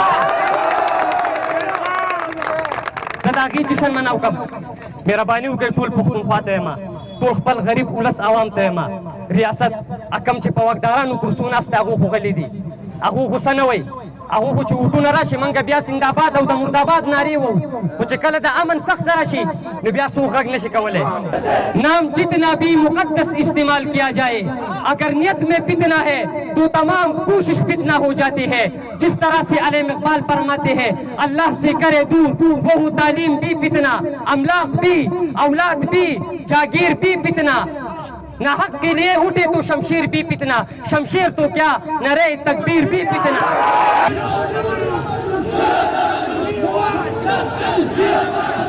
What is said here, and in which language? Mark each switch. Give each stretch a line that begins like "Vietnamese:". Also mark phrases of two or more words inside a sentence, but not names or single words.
Pashto: زه د هغې جشن منو کم مهرباني وکړئ ټول پښتونخوا ته یم ټول خپل غریب ولس عوام ته یم ریاست کم چې په واکدارانو کرسو ناست هغو خو غلي دي هغو غوسه نه وی هغو خو چې وټونه راشي موږ بیا زنده‌باد او د مرداباد نارې وو خو چې کله د امن سخت راشي نو بیا څوک غږ نشي کولی
Urdu: نام جتنا بھی مقدس استعمال کیا جائے اگر نیت میں فتنہ ہے تو تمام کوشش فتنہ ہو جاتی ہے جس طرح سے علیم اقبال فرماتے ہیں اللہ سے کرے دور وہ تعلیم بھی فتنہ املاک بھی اولاد بھی جاگیر بھی فتنہ نہ حق کے لیے اٹھے تو شمشیر بھی فتنہ شمشیر تو کیا نعرہ تکبیر بھی فتنہ